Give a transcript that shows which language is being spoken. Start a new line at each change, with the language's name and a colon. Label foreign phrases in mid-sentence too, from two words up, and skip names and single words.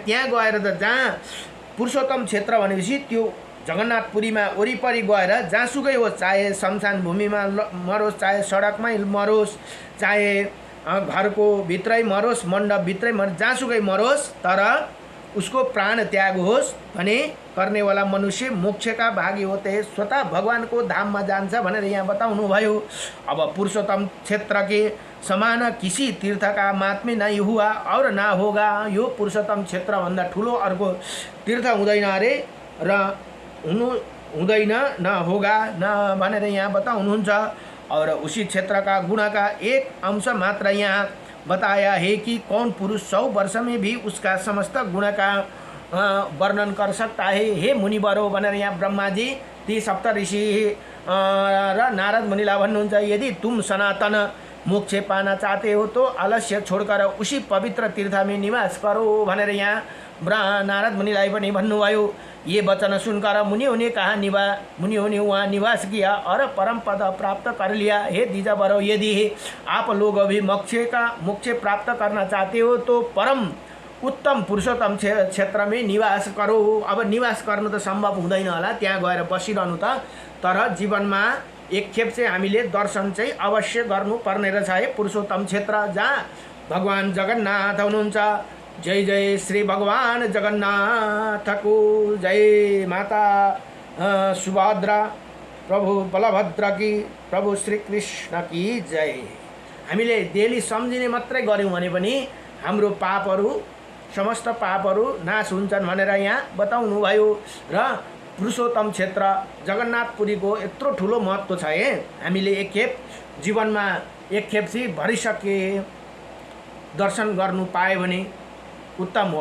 Nepali: त्यहाँ गएर त जहाँ पुरुषोत्तम क्षेत्र भनेपछि त्यो जगन्नाथपुरीमा वरिपरि गएर जहाँसुकै होस्, चाहे शमशान भूमिमा मरोस्, चाहे सडकमै मरोस्, चाहे घरको भित्रै मरोस्, मण्डप भित्रै मरोस्, जहाँसुकै मरोस्, तर उसको प्राण त्याग होस् भने
Hindi: करने वाला मनुष्य मोक्ष का भागी होते हैं,
Nepali: स्वतः भगवान को धाम में जान्छ भनेर यहाँ बताउनु भयो।
Hindi: अब पुरुषोत्तम क्षेत्र के समान किसी तीर्थ का महात्म्य नहीं हुआ और ना होगा।
Nepali: यो पुरुषोत्तम क्षेत्र भन्दा ठुलो अर्को तीर्थ हुँदैन अरे र हुँदैन
Hindi: न होगा
Nepali: न भनेर यहाँ बताउनुहुन्छ।
Hindi: और उसी क्षेत्र का गुण का एक अंश मात्र यहाँ बताया है कि कौन पुरुष 100 वर्ष में भी उसका समस्त गुण का वर्णन कर सकता है।
Nepali: हे मुनिवरो भनेर यहाँ ब्रह्मा जी ती सप्त ऋषि र नारद मुनिलाई भन्नुहुन्छ,
Hindi: यदि तुम सनातन मोक्ष पाना चाहते हो तो आलस्य छोड़कर उसी पवित्र तीर्थ में निवास करो
Nepali: भनेर यहाँ नारद मुनिलाई पनि भन्नुभयो।
Hindi: ये वचन सुनकर मुनियों ने कहा मुनियों ने वहाँ निवास किया और परम पद प्राप्त कर लिया। हे द्विजवरों, यदि आप लोग अभी मोक्ष प्राप्त करना चाहते हो तो परम उत्तम पुरुषोत्तम क्षेत्र में निवास करो।
Nepali: अब निवास गर्नु त सम्भव हुँदैन होला, त्यहाँ गएर बसिरहनु त, तर जीवनमा एकखेप चाहिँ हामीले दर्शन चाहिँ अवश्य गर्नुपर्ने रहेछ है पुरुषोत्तम क्षेत्र जहाँ भगवान जगन्नाथ हुनुहुन्छ।
Hindi: जय जय श्री भगवान जगन्नाथ को जय। माता सुभद्रा, प्रभु बलभद्र की, प्रभु श्री कृष्ण की जय।
Nepali: हामीले डेली सम्झिने मात्रै गर्यौं भने पनि हाम्रो पापहरू समस्त पापहरू नाश हुन्छन् भनेर यहाँ बताउनु भयो। र पुरुषोत्तम क्षेत्र जगन्नाथपुरीको यत्रो ठुलो महत्त्व छ है। हामीले एकखेप जीवनमा एकखेप चाहिँ भरिसके दर्शन गर्नु पायो भने उत्तम हो।